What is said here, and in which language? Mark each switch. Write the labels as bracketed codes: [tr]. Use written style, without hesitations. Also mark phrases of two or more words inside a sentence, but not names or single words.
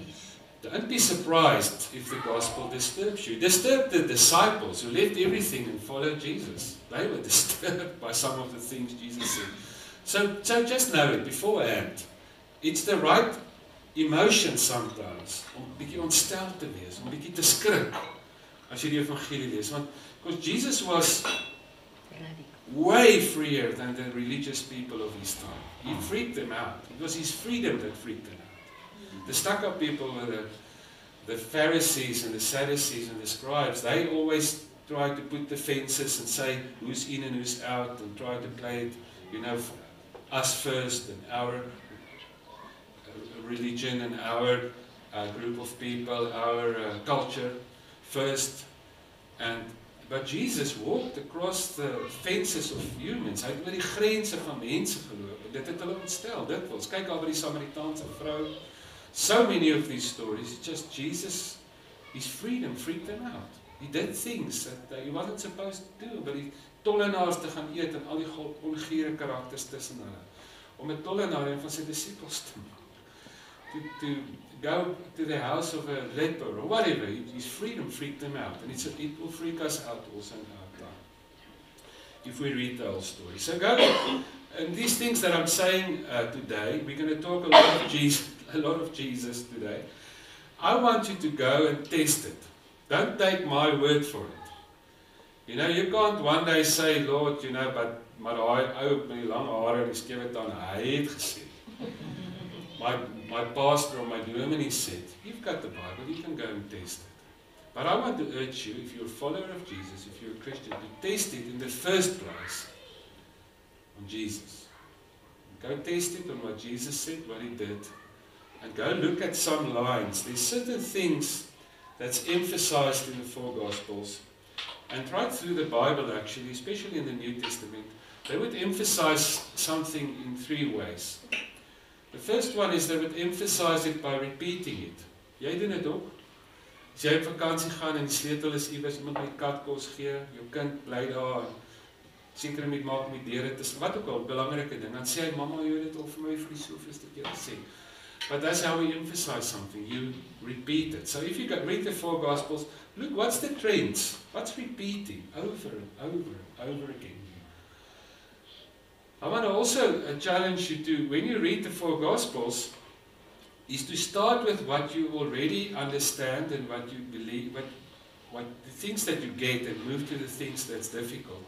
[en] Don't be surprised if the gospel disturbs you. Disturb the disciples who left everything and followed Jesus. They were disturbed by some of the things Jesus said. So just know it beforehand. It's the right emotion sometimes [af] om 'n bietjie ontstel te wees, om 'n bietjie te skrik as jy die evangelie lees. [en] Want because Jesus was way freer than the religious people of his time. He freaked them out. It was his freedom that freaked them out. The stuck-up people were the Pharisees and the Sadducees and the scribes. They always tried to put the fences and say who's in and who's out, and try to play it, us first and our religion and our group of people, our culture first. But Jesus walked across the fences of humans. [af] Hy het oor die grense van mense geloop. En dit het hulle ontstel. Kyk al by die Samaritaanse vrou. [en] So many of these stories, just Jesus, his freedom freaked them out. He did things that he wasn't supposed to do. [af] But die tollenaars te gaan eet en al die ongiere karakters tussen hulle. Om 'n tollenaar en van sy disippels te maak. [en] To go to the house of a leper or whatever, his freedom freaked them out. And it will freak us out also in our time, if we read the whole story. So go, and these things that I'm saying today, we're going to talk a lot of Jesus, a lot of Jesus today. I want you to go and test it. Don't take my word for it. You know, you can't one day say, Lord, you know, but [af] maar daai ou met die lang hare en die skewe tande, hy het gesê. [en] My pastor or my dominee said, you've got the Bible, you can go and test it. But I want to urge you, if you're a follower of Jesus, if you're a Christian, to test it in the first place on Jesus. Go test it on what Jesus said, what he did, and go look at some lines. There's certain things that's emphasized in the four Gospels, and right through the Bible actually, especially in the New Testament, they would emphasize something in three ways. The first one is they would emphasize it by repeating it. [af] Jy doen dit ook. As jy op vakansie gaan en die sleutel is iewers, iemand my kat kos gee, jou kind bly daar, seker moet maak met deure te wat ook al belangrike ding, dan sê hy, mamma, jy het dit al vir my vir die soveelste keer gesê. [en] But that's how we emphasize something. You repeat it. So if you read the four Gospels, look, what's the trends? What's repeating over and over and over again? I want to also challenge you to, when you read the four Gospels, is to start with what you already understand and what you believe, what the things that you get, and move to the things that's difficult.